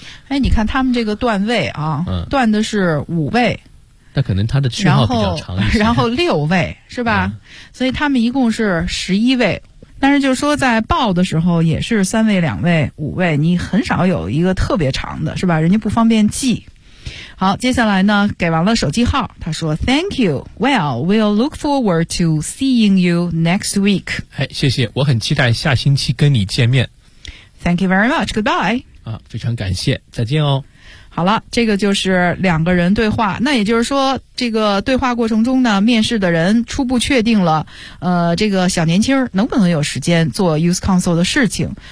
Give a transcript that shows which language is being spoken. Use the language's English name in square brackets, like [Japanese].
[Chinese] 哎，你看他们这个段位啊，段的是五位，那可能他的区号比较长一些，然后六位是吧？所以他们一共是11位。但是就说在报的时候也是三位、两位、五位，你很少有一个特别长的，是吧？人家不方便记。好，接下来呢，给完了手机号，他说 [English] Thank you. Well, we'll look forward to seeing you next week. [Chinese] 哎，谢谢，我很期待下星期跟你见面。 [English] Thank you very much. Goodbye. [Chinese] 非常感谢，再见哦。好了，这个就是两个人对话。那也就是说，这个对话过程中呢，面试的人初步确定了，这个小年轻能不能有时间做 Youth Council 的事情。